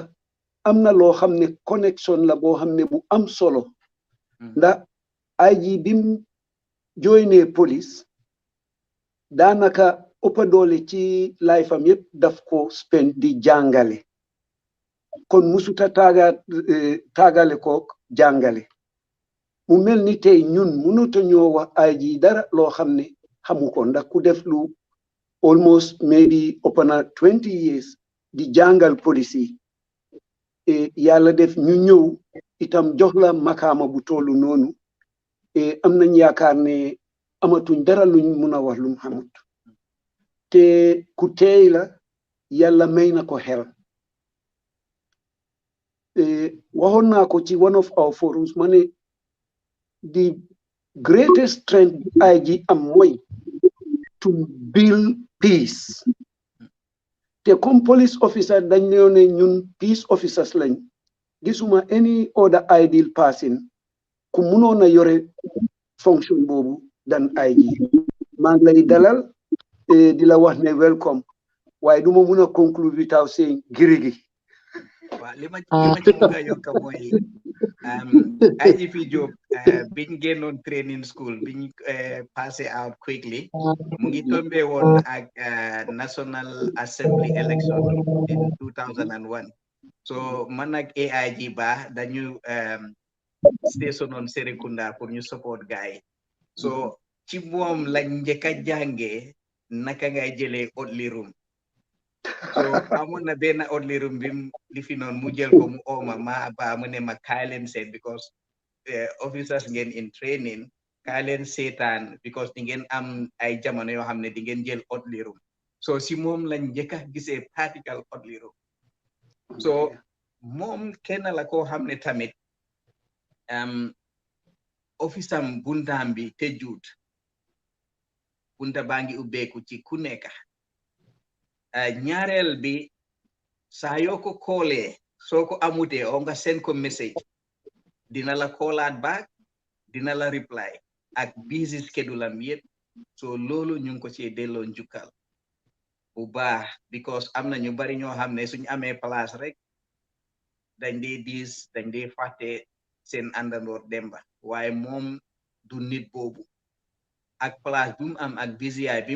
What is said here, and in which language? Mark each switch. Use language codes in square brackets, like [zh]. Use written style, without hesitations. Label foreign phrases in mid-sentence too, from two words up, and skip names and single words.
[wo] am na loo xam ne connection la boo xam ne bu am solo ndax IG bim joinee police daanaka ëppa doole ci life am yëpp daf ko spend di jàngale kon musuta taagale kook jàngale mu mel ni tey ñun mënuta ñoo wax IG dara loo xam ne xamu ko ndax ku def lu [en] almost maybe [wo] ëpp na 20 years di jàngal police yi yàlla def ñu ñëw itam jox la makaama bu tollu noonu am nañ yaakaar ne amatuñ dara luñ mun a wax luñ xamut te ku teey la yàlla may na ko xel waxoon naa ko ci [en] one of our forums [wo] ma ne [en] the greatest strength [wo] IG am mooy [en] to build peace [wo] te comme [en] police officer [wo] dañ ne ñun [en] peace officers [wo] lañ gisuma [en] any other ideal person [wo] ku munoon a yore fonction boobu dan IG maa ngi lay dalal di la wax ne welcome waaye du ma mun a [en] conclude without saying [wo] girigi waaw li ma ci bëgg a yokk mooy IGP Jobe biñ génnoon [en] training school [wo] biñ [en] passé out quickly [wo] mu ngi tombé woon ak [en] National Assembly election in 2001 so [wo] man ak AIG ba dañu [en] station on Serekunda [wo] pour ñu support gaay so ci moom lañ njëkk a jàngee naka ngay jëlee [en] oddly room so [wo] amoon na benn [en] oddly room [wo] bi li fi noonu mu jël ko mu ooma ma ba mu ne ma kaay leen seet [en] because officers [wo] ngeen [en] in training [wo] kaay leen seetaan because di ngeen am ay jamono yoo xam ne di ngeen jël [en] oddly room so [wo] si moom lañ njëkk a gisee [en] practical oddly room so [wo] moom kenn la koo xam ne tamit office am buntaam bi tëjuut bunta baa ngi ubbeeku ci ku nekk ñaareel bi saa yoo ko koolee soo ko amutee o nga send ko message dina la koolaat back dina la reply ak [en] busy schedule [wo] am yëpp so loolu ñu ngi ko ci delloo njukkal bu baax because am na ñu bari ñoo xam ne suñu amee place rek dañ dee diis dañ dee fàtte seen àndandoor demba waaye moom du nit boobu ak place bi mu am ak busiyaay bi mu